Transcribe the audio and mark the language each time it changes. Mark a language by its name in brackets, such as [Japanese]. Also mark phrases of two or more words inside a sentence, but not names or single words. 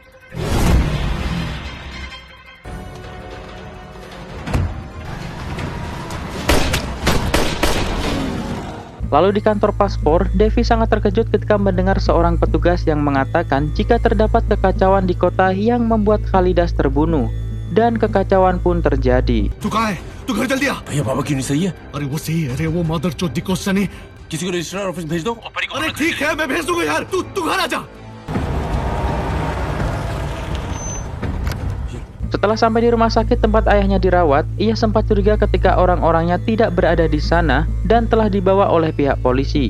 [Indonesian] Lalu di kantor paspor, Devi sangat terkejut ketika mendengar seorang petugas yang mengatakan jika terdapat kekacauan di kota yang membuat Khalidas terbunuh. Dan kekacauan pun terjadi. [Hindi] तू कहाँ है? तू घर जल्दी आ। भैया बाबा क्यों नहीं सही है? अरे वो सही है, अरे वो मदर चोद डिकोस्टा ने। किसी को [English] registrar office [Hindi] भेज दो। अरे ठीक है, मैं भेज दूंगा यार। तू घर आ जा। [Indonesian] Setelah sampai di rumah sakit tempat ayahnya dirawat, ia sempat curiga ketika orang-orangnya tidak berada di sana dan telah dibawa oleh pihak polisi.